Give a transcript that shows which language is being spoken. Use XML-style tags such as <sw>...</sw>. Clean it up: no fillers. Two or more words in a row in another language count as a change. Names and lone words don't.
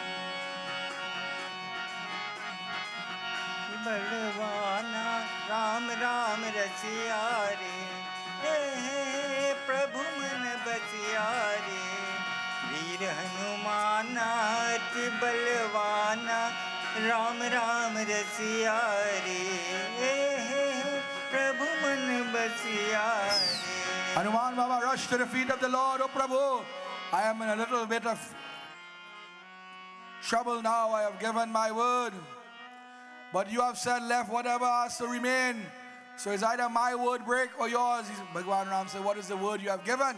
<hi>बलवाना राम रसिया रे हे प्रभु मन बसिया रे वीर हनुमाना अति बलवाना राम रसिया रे हे प्रभु मन बसिया रे.</hi> <en>Hanuman Baba rushed to the feet of the Lord. Oh Prabhu, I am in a little bit of trouble now. I have given my word. But you have said left whatever has to remain. So it's either my word break or yours. Bhagwan Ram said, what is the word you have given?</en>